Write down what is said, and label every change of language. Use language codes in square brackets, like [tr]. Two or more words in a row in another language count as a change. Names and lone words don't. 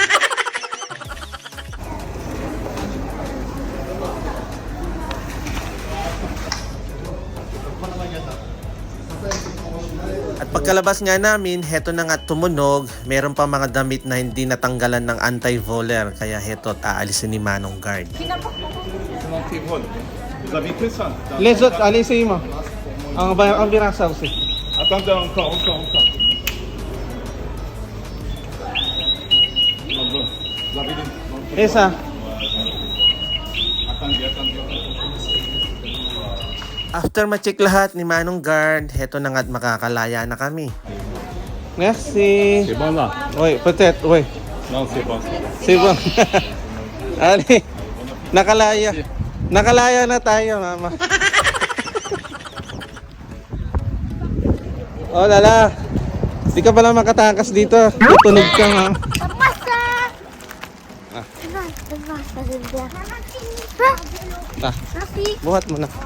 [tl] At pagkalabas nga namin, heto na nga tumunog. Meron pa mga damit na hindi natanggalan ng anti-voler. Kaya heto at aalisin ni Manong Guard. [fr] Anti-vol. Vous avez fait ça? Les autres, allez-y mo. Ang verra ça aussi. Attendez encore. [tl] Isa. After ma-check lahat ni Manong Guard, heto na nga't makakalaya na kami. [fr] Merci. C'est bon là. Oy, peut-être, oy. Non, c'est bon. C'est bon. Ali, [tl] nakalaya. Nakalaya na tayo, mama. Oh, lala. Di ka pala makatakas dito. Tutunog ka, mama. Ah, buhat mo na.